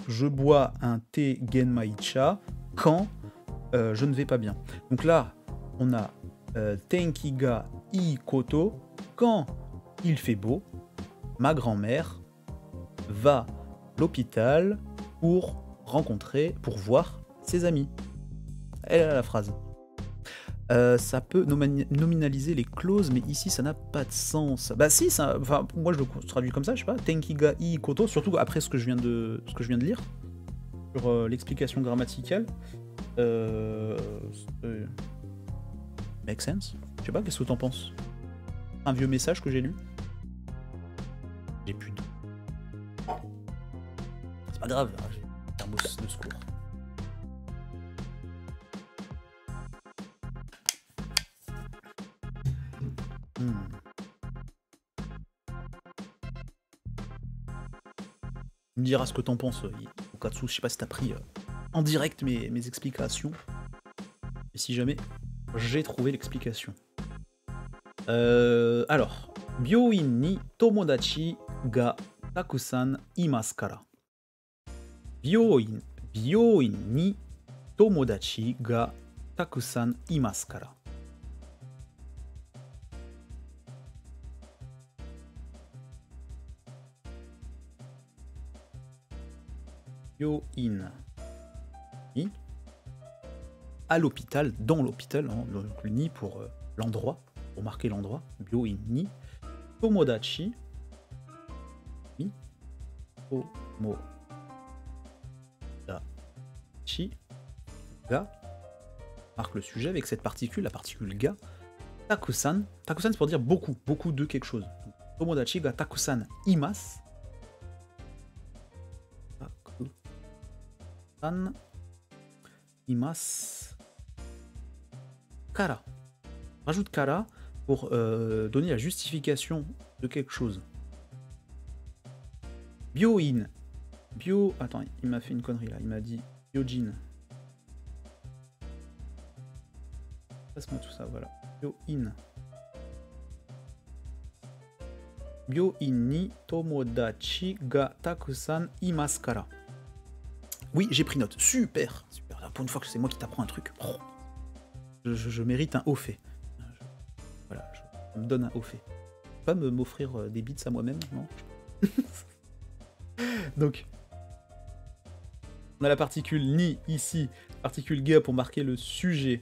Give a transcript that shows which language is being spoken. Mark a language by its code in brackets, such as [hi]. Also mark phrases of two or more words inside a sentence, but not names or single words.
[fr] Je bois un thé genmaicha quand je ne vais pas bien. Donc là, on a [ja] 天気がいいこと, [fr] quand il fait beau, ma grand-mère va à l'hôpital pour voir ses amis. Elle a la phrase. Ça peut nominaliser les clauses, mais ici ça n'a pas de sens. Bah si, moi je le traduis comme ça, je sais pas. [ja] 天気がいいこと, [fr] surtout après ce que je viens de lire sur l'explication grammaticale. [en] Make sense. [fr] Je sais pas, qu'est-ce que t'en penses? Un vieux message que j'ai lu. J'ai plus de. C'est pas grave, j'ai un thermos de secours. Tu me diras ce que t'en penses, Okatsu. Je sais pas si t'as pris en direct mes explications. Et si jamais j'ai trouvé l'explication. Alors, [ja] 病院に友達がたくさんいますから. 病院に友達がたくさんいますから. 病院に, [fr] à l'hôpital, dans l'hôpital, hein, le ni pour l'endroit, pour marquer l'endroit, [ja] 病院に友達に友達が, [fr] marque le sujet avec cette particule, la particule ga, takusan, takusan c'est pour dire beaucoup, beaucoup de quelque chose. Donc, [ja] 友達がたくさんいます、たくさんいますから. [fr] Rajoute kara pour donner la justification de quelque chose. Byoin. Attends, il m'a fait une connerie là. Il m'a dit Byojin. Passe-moi tout ça, voilà. Byoin. [ja] 病院に友達がたくさんいますから. [fr] Oui, j'ai pris note. Super. Super. Pour une fois que c'est moi qui t'apprends un truc. Oh. Je mérite un haut fait. Voilà, je me donne un haut fait. Pas m'offrir des bits à moi-même, non. Donc, on a la particule ni ici, particule ga pour marquer le sujet.